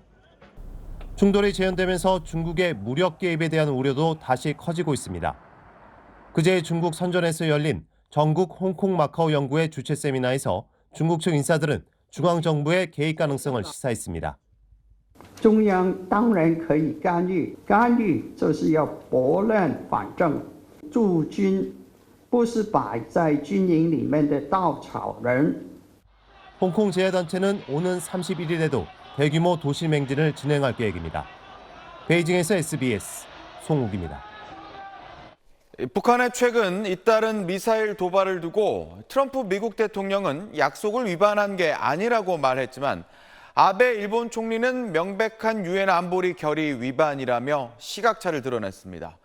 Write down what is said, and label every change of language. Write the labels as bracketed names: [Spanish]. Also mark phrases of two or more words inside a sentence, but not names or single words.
[Korean] 충돌이 재현되면서 중국의 무력 개입에 대한 우려도 다시 커지고 있습니다. 그제 중국 선전에서 열린 전국 홍콩 마카오 연구회 주최 세미나에서 중국 측 인사들은 중앙정부의 개입 가능성을 시사했습니다. [Chinese] 中央当然可以干预，干预就是要拨乱反正。驻军不是摆在军营里面的稻草人。 [Korean] 홍콩 재야단체는 오는 31일에도 대규모 도시맹진을 진행할 계획입니다. 베이징에서 SBS 송욱입니다. 북한의 최근 잇따른 미사일 도발을 두고 트럼프 미국 대통령은 약속을 위반한 게 아니라고 말했지만 아베 일본 총리는 명백한 유엔 안보리 결의 위반이라며 시각차를 드러냈습니다.